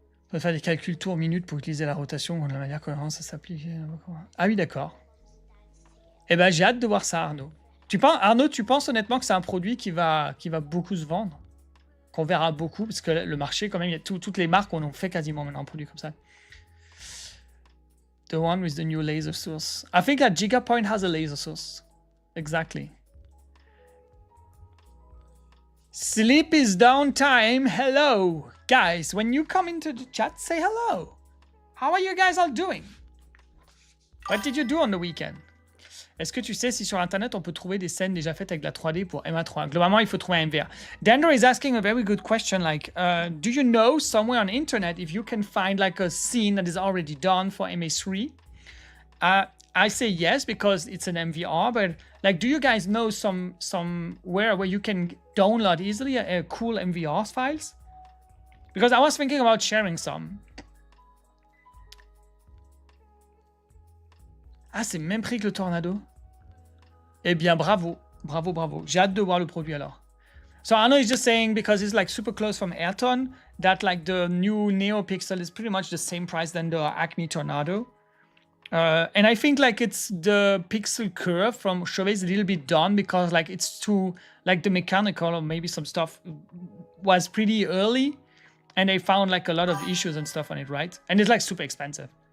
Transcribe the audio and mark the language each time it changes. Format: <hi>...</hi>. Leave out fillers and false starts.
<fr>On va faire des calculs tour minute pour utiliser la rotation de la manière cohérente, ça s'applique. Ah oui, d'accord. Eh ben, j'ai hâte de voir ça, Arnaud. Arnaud, tu penses honnêtement que c'est un produit qui va beaucoup se vendre? Qu'on verra beaucoup, parce que le marché, quand même, il y a toutes les marques on en fait quasiment maintenant un produit comme ça.</fr> <en>The one with the new laser source. I think that Giga Point has a laser source. Exactly. Sleep is downtime. Hello. Guys, when you come into the chat, say hello. How are you guys all doing? What did you do on the weekend?</en> <fr>Est-ce que tu sais si sur Internet on peut trouver des scènes déjà faites avec la 3D pour MA3? Globalement, il faut trouver un MVR.</fr> <en>Dandor is asking a very good question, like, do you know somewhere on Internet if you can find like a scene that is already done for MA3? I say yes because it's an MVR, but like, do you guys know somewhere where you can download easily a cool MVR files? Because I was thinking about sharing some.</en> <fr>Ah, c'est même prix que le Tornado? Eh bien, bravo. Bravo, bravo. J'ai hâte de voir le produit alors.</fr> <en>So Arno is just saying, because it's like super close from Ayrton, that like the new NeoPixel is pretty much the same price than the Acme Tornado. And I think like it's the pixel curve from Chauvet is a little bit done because like it's too, like the mechanical or maybe some stuff was pretty early and they found like a lot of issues and stuff on it, right? And it's like super expensive.</en>